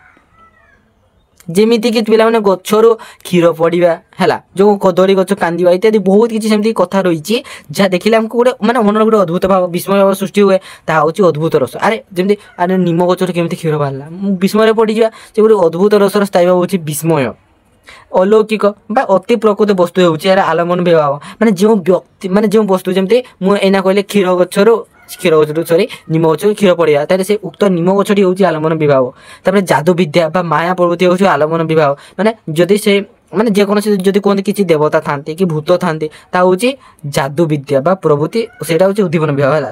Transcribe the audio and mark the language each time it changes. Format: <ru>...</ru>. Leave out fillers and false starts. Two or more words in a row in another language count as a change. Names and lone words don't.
<or>ଯେମିତିକି ପିଲାମାନେ ଗଛରୁ କ୍ଷୀର ପଡ଼ିବା ହେଲା ଯେଉଁ କଦଳୀ ଗଛ କାନ୍ଦିବା ଇତ୍ୟାଦି ବହୁତ କିଛି ସେମିତି କଥା ରହିଛି ଯାହା ଦେଖିଲେ ଆମକୁ ଗୋଟେ ମାନେ ମନର ଗୋଟେ ଅଦ୍ଭୁତ ଭାବ ବିସ୍ମୟ ଭାବ ସୃଷ୍ଟି ହୁଏ ତାହା ହେଉଛି ଅଦ୍ଭୁତ ରସ। ଆରେ ଯେମିତି ଆରେ ନିମ ଗଛରୁ କେମିତି କ୍ଷୀର ବାହାରିଲା ମୁଁ ବିସ୍ମୟରେ ପଡ଼ିଯିବା ସେ ଗୋଟେ ଅଦ୍ଭୁତ ରସର ସ୍ଥାୟୀ ଭାବ ହେଉଛି ବିସ୍ମୟ। ଅଲୌକିକ ବା ଅତି ପ୍ରକୃତ ବସ୍ତୁ ହେଉଛି ଏହାର ଆଲମ୍ବନ ବିଭାବ ମାନେ ଯେଉଁ ବ୍ୟକ୍ତି ମାନେ ଯେଉଁ ବস্তୁ ଯେମିତି ମୁଁ ଏଇନା କହିଲେ କ୍ଷୀର ଗଛରୁ ସରି ନିମ ଗଛରୁ କ୍ଷୀର ପଡ଼ିବା ତାହେଲେ ସେ ଉକ୍ତ ନିମ ଗଛଟି ହେଉଛି ଆଲମ୍ବନ ବିଭାବ। ତାପରେ ଯାଦୁ ବିଦ୍ୟା ବା ମାୟା ପ୍ରଭୃତି ହେଉଛି ଆଲମ୍ବନ ବିଭାବ ମାନେ ଯଦି ସେ ମାନେ ଯେକୌଣସି ଯଦି କୁହନ୍ତି କିଛି ଦେବତା ଥାନ୍ତି କି ଭୂତ ଥାନ୍ତି ତାହା ହେଉଛି ଯାଦୁ ବିଦ୍ୟା ବା ପ୍ରଭୃତି ସେଇଟା ହେଉଛି ଉଦ୍ଦୀପନ ବିଭାବ ହେଲା।</or>